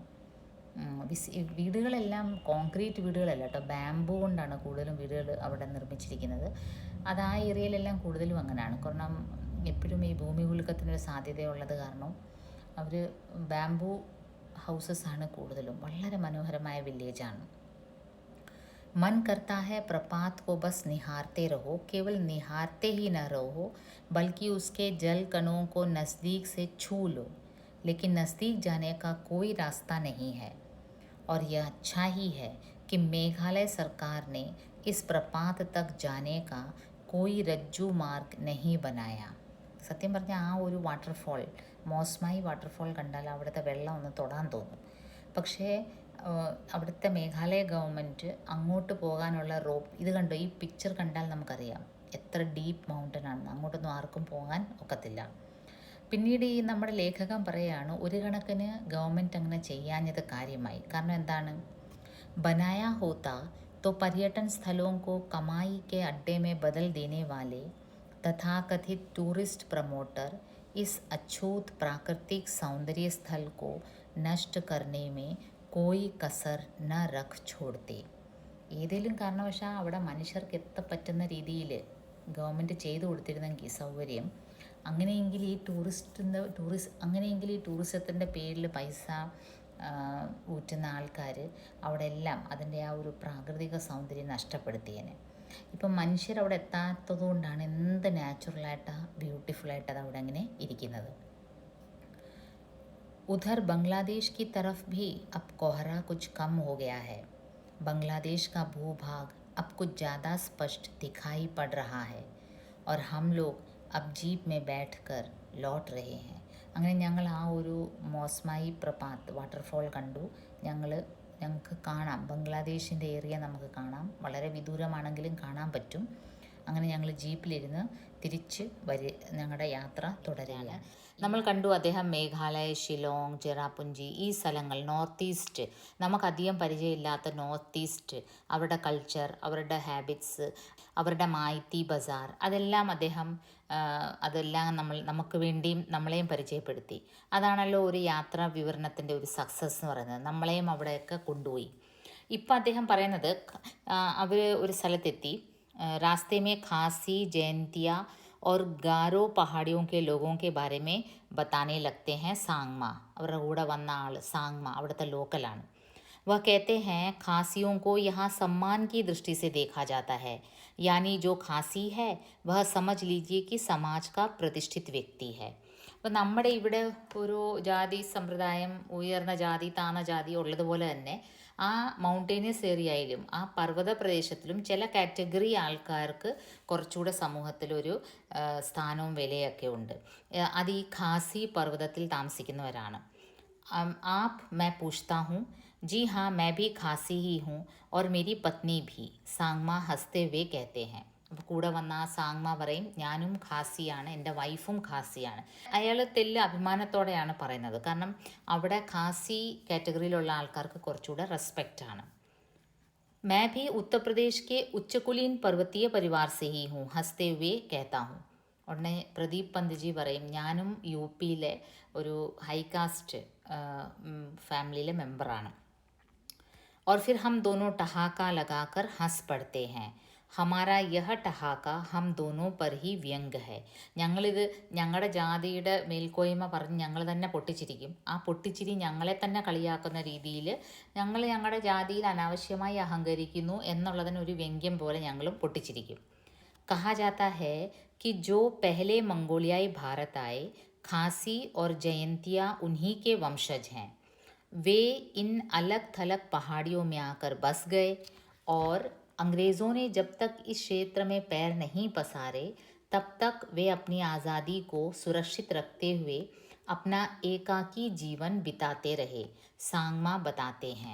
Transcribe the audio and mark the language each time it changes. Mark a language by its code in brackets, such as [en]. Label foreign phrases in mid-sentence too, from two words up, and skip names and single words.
[ml] വീടുകളെല്ലാം കോൺക്രീറ്റ് വീടുകളല്ല കേട്ടോ, ബാംബു കൊണ്ടാണ് കൂടുതലും വീടുകൾ അവിടെ നിർമ്മിച്ചിരിക്കുന്നത്. അത് ആ ഏരിയയിലെല്ലാം കൂടുതലും അങ്ങനെയാണ്. കാരണം എപ്പോഴും ഈ ഭൂമി കുലുക്കത്തിനൊരു സാധ്യതയുള്ളത് കാരണം അവർ [en] bamboo houses [ml] ആണ് കൂടുതലും. വളരെ മനോഹരമായ വില്ലേജാണ്. [hi] मन करता है प्रपात को बस निहारते रहो, केवल निहारते ही न रहो बल्कि उसके जल कणों को नज़दीक से छू लो, लेकिन नज़दीक जाने का कोई रास्ता नहीं है। और यह अच्छा ही है कि मेघालय सरकार ने इस प्रपात तक जाने का कोई रज्जू मार्ग नहीं बनाया. [ml] സത്യം പറഞ്ഞാൽ ആ ഒരു വാട്ടർഫോൾ, മോസ്മായി വാട്ടർഫോൾ കണ്ടാൽ അവിടുത്തെ വെള്ളം ഒന്ന് തൊടാൻ തോന്നും. പക്ഷേ അവിടുത്തെ മേഘാലയ ഗവൺമെൻറ് അങ്ങോട്ട് പോകാനുള്ള റോപ്പ്, ഇത് കണ്ടോ, ഈ പിക്ചർ കണ്ടാൽ നമുക്കറിയാം എത്ര [en] deep mountain [ml] ആണെന്ന്. അങ്ങോട്ടൊന്നും ആർക്കും പോകാൻ ഒക്കത്തില്ല. പിന്നീട് ഈ നമ്മുടെ ലേഖകൻ പറയുകയാണ്, ഒരു കണക്കിന് ഗവൺമെൻറ് അങ്ങനെ ചെയ്യാഞ്ഞത് കാര്യമായി. കാരണം എന്താണ്, [hi] बनाया होता तो पर्यटन स्थलों को कमाई के अड्डे में बदल देने वाले तथाकथित [en] tourist promoter [hi] इस अछूत प्राकृतिक सौंदर्य स्थल को नष्ट करने में कोई कसर न रख छोड़ते. [ml] ഏതെങ്കിലും കാരണവശാൽ അവിടെ മനുഷ്യർക്ക് എത്തപ്പറ്റുന്ന രീതിയിൽ ഗവൺമെൻറ് ചെയ്തു കൊടുത്തിരുന്നെങ്കിൽ സൗകര്യം, അങ്ങനെയെങ്കിൽ ഈ ടൂറിസത്തിൻ്റെ പേരിൽ പൈസ ഊറ്റുന്ന ആൾക്കാർ അവിടെ എല്ലാം അതിൻ്റെ ആ ഒരു പ്രാകൃതിക സൗന്ദര്യം നഷ്ടപ്പെടുത്തിയേനെ. ഇപ്പം മനുഷ്യരവിടെ എത്താത്തത് കൊണ്ടാണ് എന്ത് നാച്ചുറലായിട്ടാണ് ബ്യൂട്ടിഫുള്ളായിട്ട് അത് അവിടെ അങ്ങനെ ഇരിക്കുന്നത്. [hi] उधर बांग्लादेश की तरफ भी अब कोहरा कुछ कम हो गया है. बांग्लादेश का भूभाग अब कुछ ज़्यादा स्पष्ट दिखाई पड़ रहा है और हम लोग अब जीप में बैठकर लौट रहे हैं. [ml] അങ്ങനെ ഞങ്ങൾ ആ ഒരു മോസ്മായി പ്രപാത്ത് വാട്ടർഫോൾ കണ്ടു. ഞങ്ങൾക്ക് കാണാം, ബംഗ്ലാദേശിൻ്റെ ഏരിയ നമുക്ക് കാണാം, വളരെ വിദൂരമാണെങ്കിലും കാണാൻ പറ്റും. അങ്ങനെ ഞങ്ങൾ ജീപ്പിലിരുന്ന് തിരിച്ച് ഞങ്ങളുടെ യാത്ര തുടരുകയാണ്. നമ്മൾ കണ്ടു അദ്ദേഹം മേഘാലയ, ഷിലോങ്, ചെറാപുഞ്ചി ഈ സ്ഥലങ്ങൾ, നോർത്ത് ഈസ്റ്റ്, നമുക്കധികം പരിചയമില്ലാത്ത നോർത്ത് ഈസ്റ്റ്, അവരുടെ കൾച്ചർ, അവരുടെ ഹാബിറ്റ്സ്, അവരുടെ മായിത്തി ബസാർ, അതെല്ലാം അദ്ദേഹം നമുക്ക് വേണ്ടിയും നമ്മളെയും പരിചയപ്പെടുത്തി. അതാണല്ലോ ഒരു യാത്രാ വിവരണത്തിൻ്റെ ഒരു സക്സസ് എന്ന് പറയുന്നത്. നമ്മളെയും അവിടെയൊക്കെ കൊണ്ടുപോയി. ഇപ്പം അദ്ദേഹം പറയുന്നത്, അവർ ഒരു സ്ഥലത്തെത്തി, [hi] रास्ते में खासी, जयंतिया और गारो पहाड़ियों के लोगों के बारे में बताने लगते हैं सांगमा. [ml] അവരുടെ കൂടെ വന്ന ആൾ സാങ്മ അവിടുത്തെ ലോക്കലാണ്. [hi] वह कहते हैं खासियों को यहाँ सम्मान की दृष्टि से देखा जाता है, यानी जो खासी है वह समझ लीजिए कि समाज का प्रतिष्ठित व्यक्ति है. [ml] അപ്പോൾ നമ്മുടെ ഇവിടെ ഒരു ജാതി സമ്പ്രദായം, ഉയർന്ന ജാതി താഴ്ന്ന ജാതി ഉള്ളതുപോലെ തന്നെ ആ [en] mountainous area [ml] ആ പർവ്വത പ്രദേശത്തിലും ചില കാറ്റഗറി ആൾക്കാർക്ക് കുറച്ചുകൂടെ സമൂഹത്തിലൊരു സ്ഥാനവും വിലയൊക്കെ ഉണ്ട്. അത് ഈ ഖാസി പർവ്വതത്തിൽ താമസിക്കുന്നവരാണ്. [hi] आप मैं पूछता हूँ, जी हाँ मैं भी खासी ही हूँ और मेरी पत्नी भी, सांगमा हंसते हुए कहते हैं. [ml] അപ്പോൾ കൂടെ വന്ന ആ സാങ്മ പറയും, ഞാനും ഖാസിയാണ്, എൻ്റെ വൈഫും ഖാസിയാണ്. അയാൾ തെല്ല് അഭിമാനത്തോടെയാണ് പറയുന്നത്. കാരണം അവിടെ ഖാസി കാറ്റഗറിയിലുള്ള ആൾക്കാർക്ക് കുറച്ചുകൂടെ റെസ്പെക്റ്റാണ്. [hi] मैं भी उत्तर प्रदेश के उच्चकुलीन पर्वतीय परिवार से ही हूँ, हंसते हुए कहता हूँ. [ml] ഉടനെ പ്രദീപ് പന്ത്ജി പറയും, ഞാനും യു പിയിലെ ഒരു [en] high-caste family [ml] മെമ്പറാണ്. [hi] और फिर हम दोनों ठहाका लगाकर हंस पड़ते हैं. हमारा यह ठहाका हम दोनों पर ही व्यंग्य है. [ml] ഞങ്ങളിത് ഞങ്ങളുടെ ജാതിയുടെ മേൽക്കോയ്മ പറഞ്ഞ് ഞങ്ങൾ തന്നെ പൊട്ടിച്ചിരിക്കും. ആ പൊട്ടിച്ചിരി ഞങ്ങളെ തന്നെ കളിയാക്കുന്ന രീതിയിൽ ഞങ്ങൾ ഞങ്ങളുടെ ജാതിയിൽ അനാവശ്യമായി അഹങ്കരിക്കുന്നു എന്നുള്ളതിനൊരു വ്യംഗ്യം പോലെ ഞങ്ങളും പൊട്ടിച്ചിരിക്കും. [hi] कहा जाता है कि जो पहले मंगोलियाई भारत आए, खासी और जयंतिया उन्हीं के वंशज हैं. वे इन अलग थलग पहाड़ियों में आकर बस गए और अंग्रेज़ों ने जब तक इस क्षेत्र में पैर नहीं पसारे तब तक वे अपनी आज़ादी को सुरक्षित रखते हुए अपना एकाकी जीवन बिताते रहे, सांगमा बताते हैं.